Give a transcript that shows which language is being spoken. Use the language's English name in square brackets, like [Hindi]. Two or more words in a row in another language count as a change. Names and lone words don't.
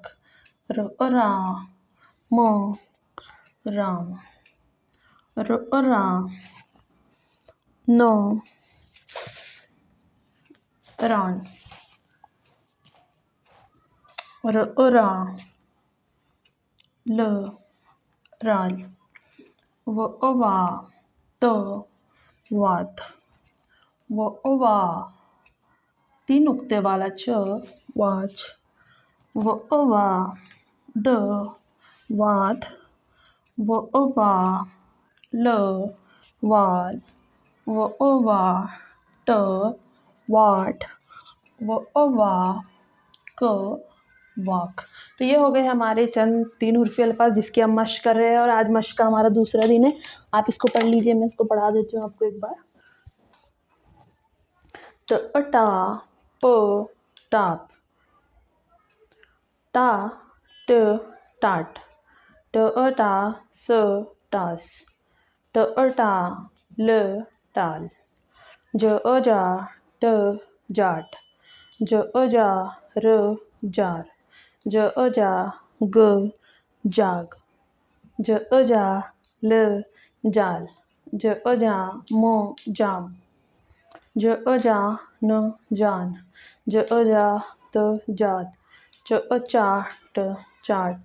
[Hindi] रा म राम। रा न रान। रा ल राल। वा त वात। वा तीन नुक्ते वाला च वाच। वा द वाद। वा ल वाल। वा ट वाट। वा क वाक। तो ये हो गए हमारे चंद तीन उर्फी अल्फाज जिसकी हम मश्क कर रहे हैं, और आज मश्क का हमारा दूसरा दिन है। आप इसको पढ़ लीजिए, मैं इसको पढ़ा देती हूँ आपको एक बार। टा प टाप। टा ट टाट। टा स टास। टा ल टाल। जा ट जाट। जा र जार। जा ग जाग। जा ल जाल। जा म जाम। जा न जान। जा त जात। चा ट चाट।